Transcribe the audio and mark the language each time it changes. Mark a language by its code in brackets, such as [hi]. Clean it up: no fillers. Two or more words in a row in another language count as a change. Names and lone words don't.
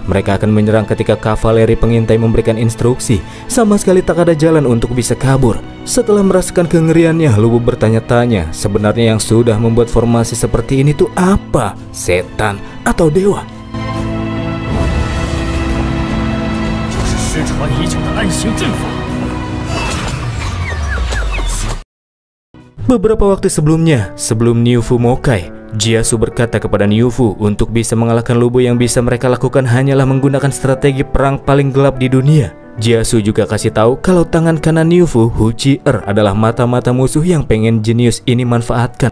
[id] Mereka akan menyerang ketika kavaleri pengintai memberikan instruksi. Sama sekali tak ada jalan untuk bisa kabur. Setelah merasakan kengeriannya, Lubu bertanya-tanya, sebenarnya yang sudah membuat formasi seperti ini tuh apa? Setan atau dewa? [zh] 失传已久的暗行阵法。 [id] Beberapa waktu sebelumnya, sebelum Niu Fumokai, Jiasu berkata kepada Niu Fu untuk bisa mengalahkan Lu Bu yang bisa mereka lakukan hanyalah menggunakan strategi perang paling gelap di dunia. Jiasu juga kasih tahu kalau tangan kanan Niu Fu, Hu Chi-er, adalah mata-mata musuh yang pengen jenius ini manfaatkan.